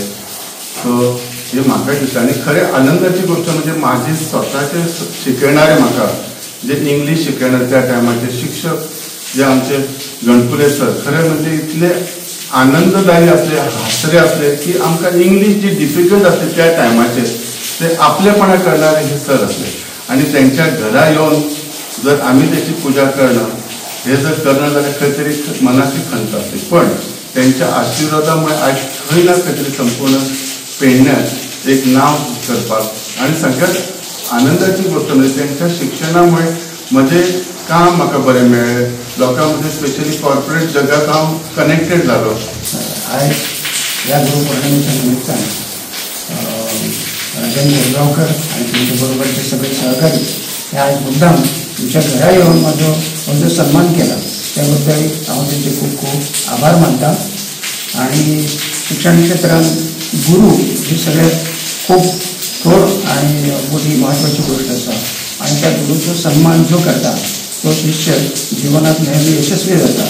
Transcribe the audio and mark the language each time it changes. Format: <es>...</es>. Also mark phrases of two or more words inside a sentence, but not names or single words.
<kok>सो हे म्हाका दिसता आनी खरे आनंदाची गोष्ट म्हणजे माझे स्वताचे शिकवणारे म्हाका जे इंग्लीश शिकवणारे त्या टायमाचे शिक्षक जे आमचे गणपुले सर खरे म्हणजे इतले आनंददायी असले, हासरे असले की आमकां इंग्लीश जी डिफिकल्ट असते त्या टायमाचेर ते आपलेपणा करणारे हे सर असले आणि त्यांच्या घरा येऊन जर आम्ही त्याची पूजा करणं हे जर करणं जाल्यार खंय तरी मनाची खंत आसली, पण त्यांच्या आशिर्वादामुळे आज खंय ना खंय तरी संपूर्ण पेडण्यात एक नाव करपाक आणि सगळ्यात आनंदाची गोष्ट म्हणजे त्यांच्या शिक्षणामुळे म्हजे काम म्हाका बरें मेळ्ळें, लोकां मदीं स्पेशली कॉर्पोरेट जगात हांव कनेक्टेड जालो. आयज ह्या गुरुपौर्णिमेच्या निमित्तान राजन गोरगांवकर आणि तुमच्या बरोबरचे सगळे सहकारी हे आज मुद्दाम तुमच्या घरा येऊन माझा जो सन्मान केला त्याबद्दल हांव त्यांचे खूप खूप आभार मानता. आणि शिक्षण क्षेत्रात गुरु ही सगळ्यात खूप थोर आणि मोठी महत्त्वाची गोष्ट आसा आणि त्या गुरुचो सन्मान जो करता तो शिष्य जीवनात नेहमी यशस्वी जाता.</kok>